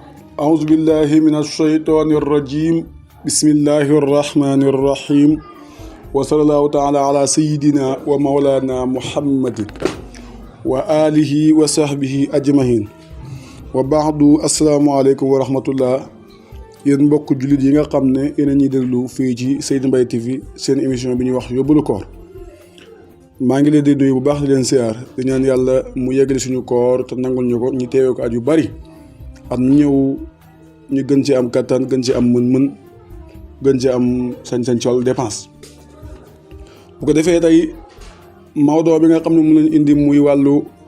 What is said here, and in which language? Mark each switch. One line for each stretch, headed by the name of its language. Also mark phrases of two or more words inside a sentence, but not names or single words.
Arabic: أعوذ بالله من الشيطان الرجيم بسم الله الرحمن الرحيم وصلى الله تعالى على سيدنا ومولانا محمد وآله وصحبه أجمعين وبعد السلام عليكم ورحمة الله
Wolof: yéen mbokk jullit yi nga xam ne yéen a ñuy déglu fii ci Seydou Mbaye TV seen émission bi ñuy wax yóbbalu koor maa ngi leen di nuyu bu baax di leen siyaar di ñaan yàlla mu yeggali suñu koor te nangul ñu ko ñu teewee ko at yu bari am ñëw ñu gën ci am kattan gën ci am mën-mën gën ci am sañ-sañ ci wàllu dépense bu ko defee tey Maodo bi nga xam ne mu leen indi muy wàllu